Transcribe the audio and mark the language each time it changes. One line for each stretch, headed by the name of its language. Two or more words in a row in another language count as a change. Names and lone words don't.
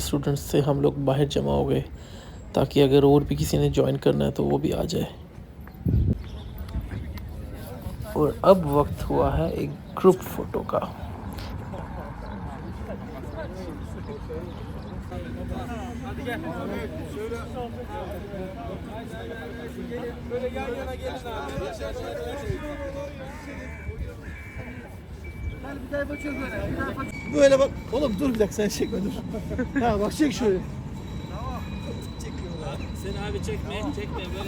Hindi: स्टूडेंट्स थे हम लोग बाहर जमा हो गए, ताकि अगर और भी किसी ने ज्वाइन करना है तो वो भी आ जाए। और अब वक्त हुआ है एक
English: group photo
Hindi: का।
Turkish: Hadi gel. Şöyle. Böyle yan yana gelin abi. Bir tarafa çök böyle. Böyle bak. Oğlum dur bir dakika sen çekme dur. Ha bak çek şöyle. Sen abi çekme böyle.